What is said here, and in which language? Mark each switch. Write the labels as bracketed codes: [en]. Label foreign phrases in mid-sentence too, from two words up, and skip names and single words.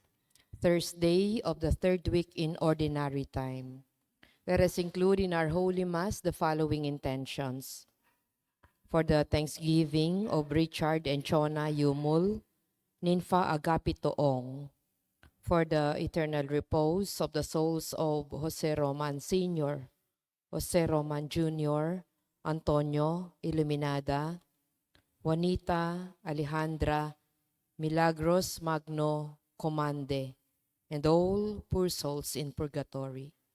[en] Thursday of the third week in Ordinary Time. Let us include in our Holy Mass the following intentions. For the Thanksgiving of Richard and Chona Yumul, Ninfa Agapitoong. For the eternal repose of the souls of Jose Roman Sr., Jose Roman Jr., Antonio Iluminada, Juanita Alejandra Milagros Magno Comande, and all poor souls in purgatory.